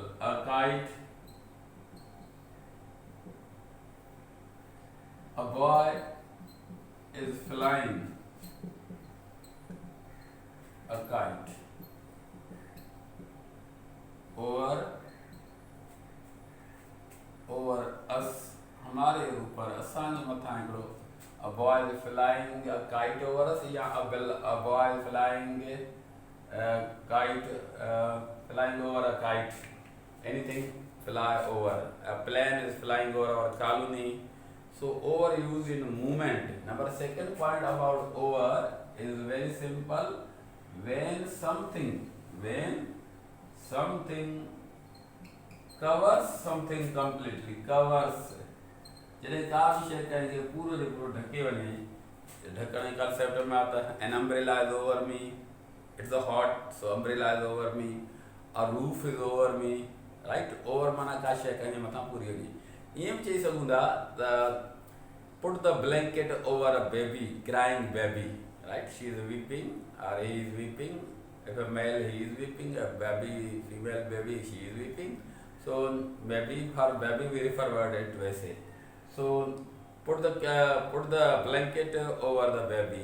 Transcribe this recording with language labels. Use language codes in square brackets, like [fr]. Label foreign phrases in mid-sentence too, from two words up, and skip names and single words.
[en] A kite, a boy is flying a kite over us, [sd] हमारे ऊपर असांजे मथां हिकिड़ो. [en] A boy is flying a kite over us, या a boy is flying a kite, flying over a kite. Anything fly over. A plane is flying over our colony. So over used in movement. Number second point about over is very simple. When something covers something completely, covers. [sd] जॾहिं का बि शइ कंहिंखे पूरो जो पूरो ढके वञे, ढकण जे कंसेप्ट में [hi] आता है. [en] An umbrella is over me. It's a hot, so umbrella is over me. A roof is over me. Right? Over [sd] माना का शइ कंहिंजे मथां पूरी वञे. ईअं बि चई सघूं था त [en] put the blanket over a baby, crying baby. Right? She is weeping or he is weeping. If a male, he is weeping. A baby, female baby, she is weeping. So maybe for baby we refer word it वैसे. So put the blanket over the baby.